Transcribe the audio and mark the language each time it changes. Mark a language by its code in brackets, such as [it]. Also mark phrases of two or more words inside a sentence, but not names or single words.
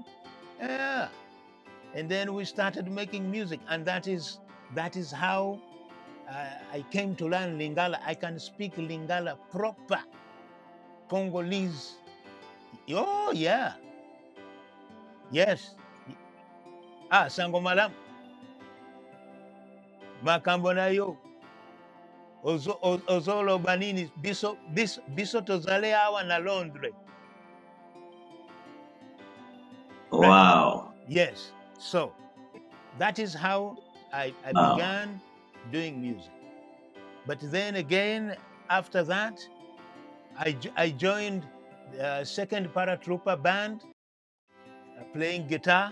[en] Yeah. And then we started making music, and that is how I came to learn Lingala. I can speak Lingala proper Congolese. Oh yeah. Yes. [ln] Sango malam. Makambo na yo. Ozolo banini biso tozale awa na Londres. [en] Wow. Yes. So that is how I began doing music. But then again, after that, I joined the 2nd paratrooper band, playing guitar.